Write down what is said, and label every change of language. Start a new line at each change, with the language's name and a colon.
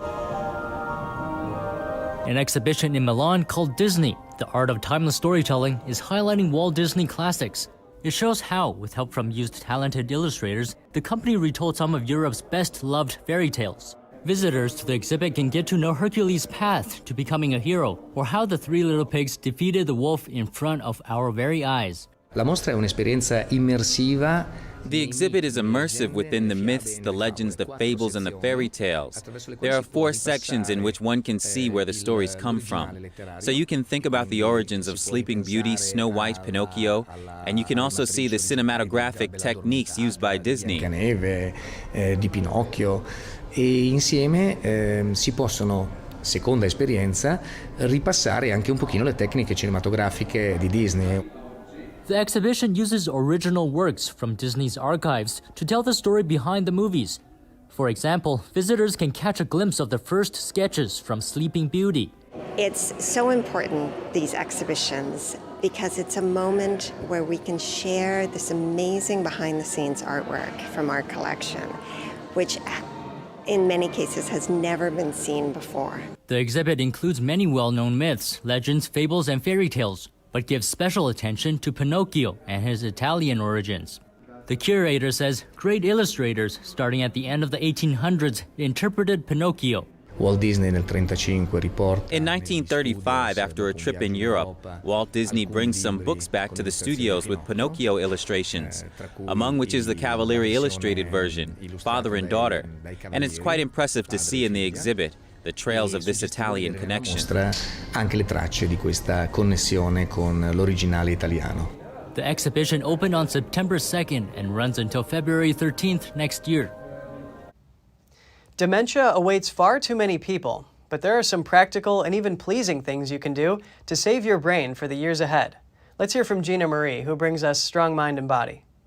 English: An exhibition in Milan called Disney, The Art of Timeless Storytelling, is highlighting Walt Disney classics. It shows how, with help from used talented illustrators, the company retold some of Europe's best-loved fairy tales. Visitors to the exhibit can get to know Hercules' path to becoming a hero, or how the three little pigs defeated the wolf in front of our very eyes.
Italian: La mostra è un'esperienza immersiva.
English: The exhibit is immersive within the myths, the legends, the fables, and the fairy tales. There are 4 sections in which one can see where the stories come from. So you can think about the origins of Sleeping Beauty, Snow White, Pinocchio, and you can also see the cinematographic techniques used by Disney.
Italian: Neve, di Pinocchio, e insieme si possono, seconda esperienza, ripassare anche un pochino le tecniche cinematografiche di Disney.
English: The exhibition uses original works from Disney's archives to tell the story behind the movies. For example, visitors can catch a glimpse of the first sketches from Sleeping Beauty. It's so important, these exhibitions, because it's a moment where we can share this amazing behind-the-scenes artwork from our collection, which in many cases has never been seen before. The exhibit includes many well-known myths, legends, fables, and fairy tales, but gives special attention to Pinocchio and his Italian origins. The curator says great illustrators, starting at the end of the 1800s, interpreted Pinocchio.
Italian: Walt Disney nel 1935 riporta.
English: In 1935, after a trip in Europe, Walt Disney brings some books back to the studios with Pinocchio illustrations, among which is the Cavalieri illustrated version, father and daughter. And it's quite impressive to see in the exhibit the trails of this Italian connection.
Italian: Mostra anche le tracce di questa connessione con l'originale italiano.
English: The exhibition opened on September 2nd and runs until February 13th next year. Dementia awaits far too many people, but there are some practical and even pleasing things you can do to save your brain for the years ahead. Let's hear from Gina Marie, who brings us Strong Mind and Body.